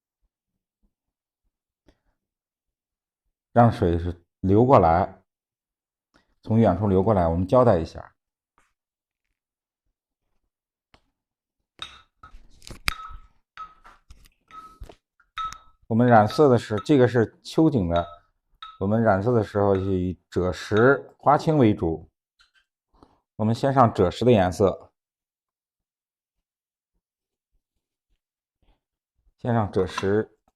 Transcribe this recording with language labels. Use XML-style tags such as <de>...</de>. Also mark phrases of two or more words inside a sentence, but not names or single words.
<zh>讓水是流過來， 從遠處流過來，我們交代一下。我们染色的是这个是秋景的，我们染色的时候以赭石、花青为主。我们先上赭石的颜色，先上赭石。</zh>